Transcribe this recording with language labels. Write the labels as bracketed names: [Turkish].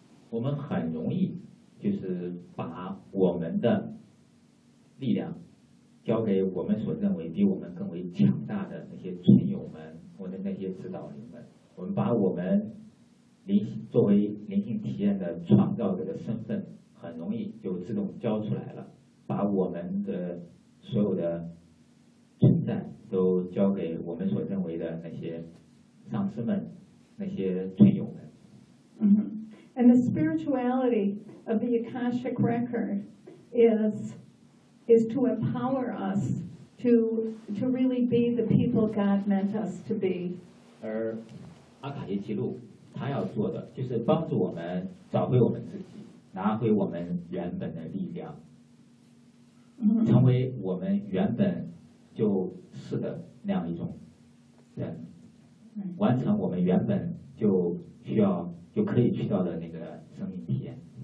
[Chinese] 我们很容易就是把我们的力量交给我们所认为比我们更为强大的那些群友们，或者那些指导灵们。我们把我们作为灵性体验的创造者的身份，很容易就自动交出来了，把我们的所有的存在都交给我们所认为的那些上师们、那些尊友们。 [English] And the spirituality of the Akashic Record is to empower us to really be the people God meant us to be. [Chinese] 而阿卡西记录，他要做的就是帮助我们找回我们自己，拿回我们原本的力量。成为我们原本就是的那样一种人，完成我们原本就需要就可以去到的那个生命体验。